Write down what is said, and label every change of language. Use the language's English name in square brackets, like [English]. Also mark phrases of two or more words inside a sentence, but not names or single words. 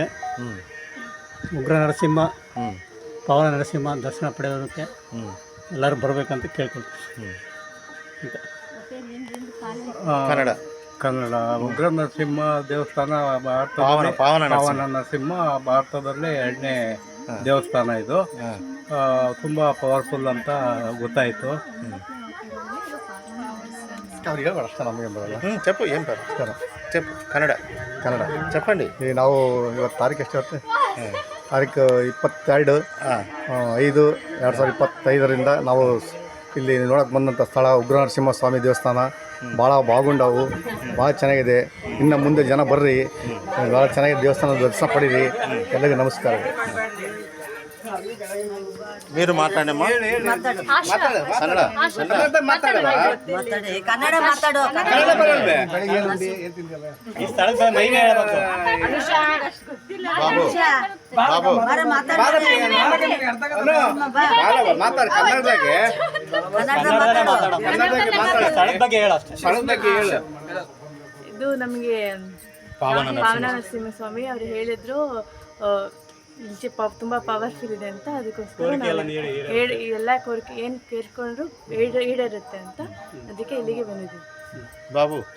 [Kannada] ಉಗ್ರ ನರಸಿಂಹ, ಪವನ ನರಸಿಂಹ ದರ್ಶನ ಪಡೆಯೋದಕ್ಕೆ ಎಲ್ಲರೂ ಬರಬೇಕಂತ ಕೇಳ್ಕೊಳ್ತೀವಿ. ಕನ್ನಡ ಉಗ್ರ ನರಸಿಂಹ ದೇವಸ್ಥಾನ ಪಾವನ ನರಸಿಂಹ ಭಾರತದಲ್ಲೇ 2ನೇ ದೇವಸ್ಥಾನ ಇದು. ತುಂಬ ಪವರ್ಫುಲ್ ಅಂತ ಗೊತ್ತಾಯಿತು. [Telugu] చెప్పు ఏం పేరు చెప్పు కన్నడ చెప్పండి. [Kannada] ನಾವು ಇವತ್ತು ತಾರೀಕು ಎಷ್ಟು ಇರುತ್ತೆ? ತಾರೀಕು 22/5/2025 ನಾವು ಇಲ್ಲಿ ನೋಡೋಕೆ ಬಂದಂಥ ಸ್ಥಳ ಉಗ್ರ ನರಸಿಂಹ ಸ್ವಾಮಿ ದೇವಸ್ಥಾನ. ಭಾಳ ಬಾಗುಂಡವು, ಭಾಳ ಚೆನ್ನಾಗಿದೆ. ಇನ್ನು ಮುಂದೆ ಜನ ಬರ್ರಿ, ಭಾಳ ಚೆನ್ನಾಗಿದೆ ದೇವಸ್ಥಾನದ ದರ್ಶನ ಪಡೀರಿ. ಎಲ್ಲರಿಗೂ ನಮಸ್ಕಾರ. [Telugu] మీరు మాట్లాడమ్మా. [Kannada] ಕನ್ನಡ ಮಾತಾಡು. ಈ ಸ್ಥಳದ ಮಹಿಮೆ ಹೇಳ್ಬೇಕು. ಬಾಬು ಸ್ಥಳದ ಬಗ್ಗೆ ಹೇಳು ಅಷ್ಟೇ. ಇದು ನಮಗೆ ಪಾವನ ನರಸಿಂಹಸ್ವಾಮಿ ಅವರು ಹೇಳಿದ್ರು ತುಂಬ ಪವರ್ಫುಲ್ ಇದೆ ಅಂತ. ಅದಕ್ಕೋಸ್ಕರ ಎಲ್ಲ ಕೋರಿಕೆ ಏನು ಕೇಳ್ಕೊಂಡ್ರು ಈಡೇರುತ್ತೆ ಅಂತ, ಅದಕ್ಕೆ ಇಲ್ಲಿಗೆ ಬಂದಿದ್ದೀವಿ. బాబు